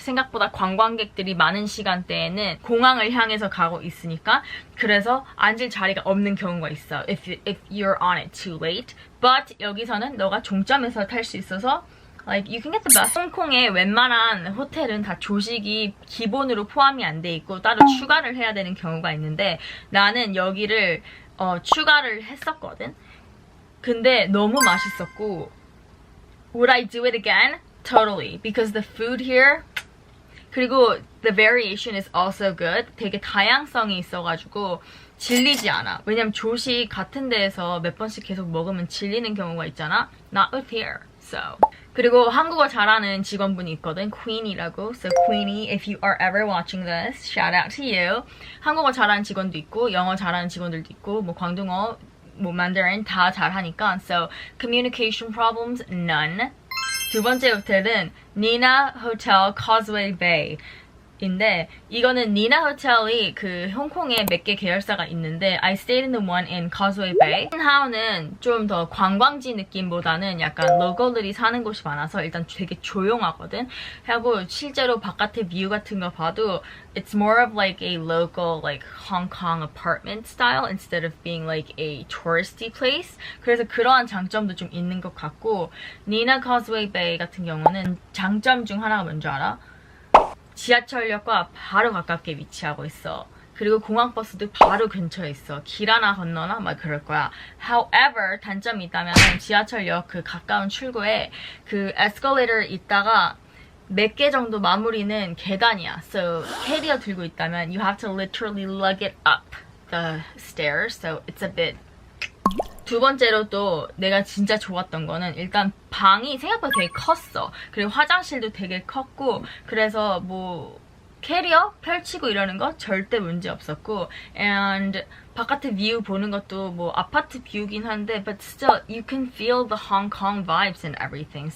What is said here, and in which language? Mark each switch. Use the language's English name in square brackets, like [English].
[Korean] 생각보다 관광객들이 많은 시간대에는 공항을 향해서 가고 있으니까 그래서 앉을 자리가 없는 경우가 있어. [English] If you're on it too late. But [Korean] 여기서는 너가 종점에서 탈 수 있어서 [English] like you can get the best. [Korean] 홍콩의 웬만한 호텔은 다 조식이 기본으로 포함이 안 돼 있고 따로 추가를 해야 되는 경우가 있는데 나는 여기를 추가를 했었거든. 근데 너무 맛있었고 [English] Would I do it again? Totally. Because the food here [Korean] 그리고 [English] the variation is also good. [Korean] 되게 다양성이 있어가지고 질리지 않아. 왜냐면 조식 같은 데에서 몇 번씩 계속 먹으면 질리는 경우가 있잖아. [English] Not with here. So. [Korean] 그리고 한국어 잘하는 직원분이 있거든. Queen이라고. [English] So Queenie, if you are ever watching this, shout out to you. [Korean] 한국어 잘하는 직원도 있고 영어 잘하는 직원들도 있고 뭐 광둥어 뭐 만다린 다 잘하니까 [English] so communication problems none. [Korean] 두 번째 호텔은 Nina Hotel Causeway Bay 인데 이거는 니나 호텔이 그 홍콩에 몇 개 계열사가 있는데 [English] I stayed in the one in Causeway Bay. [Korean] 하우는 좀 더 관광지 느낌보다는 약간 로컬들이 사는 곳이 많아서 일단 되게 조용하거든. 하고 실제로 바깥의 뷰 같은 거 봐도 [English] it's more of like a local like Hong Kong apartment style instead of being like a touristy place. [Korean] 그래서 그러한 장점도 좀 있는 것 같고 니나 Causeway Bay 같은 경우는 장점 중 하나가 뭔지 알아? 지하철역과 바로 가깝게 위치하고 있어. 그리고 공항버스도 바로 근처에 있어. 길 하나 건너나 막 그럴 거야. [English] However, [Korean] 단점이 있다면 지하철역 그 가까운 출구에 그 에스컬레이터 있다가 몇 개 정도 마무리는 계단이야. [English] So, [Korean] 캐리어 들고 있다면 [English] you have to literally lug it up the stairs. So, it's a bit [Korean] 두 번째로 또 내가 진짜 좋았던 거는 일단 방이 생각보다 되게 컸어. 그리고 화장실도 되게 컸고 그래서 뭐 캐리어 펼치고 이러는 거 절대 문제 없었고 and 바깥에 뷰 보는 것도 뭐 아파트 뷰긴 한데 [English] but still you can feel the Hong Kong vibes and everything.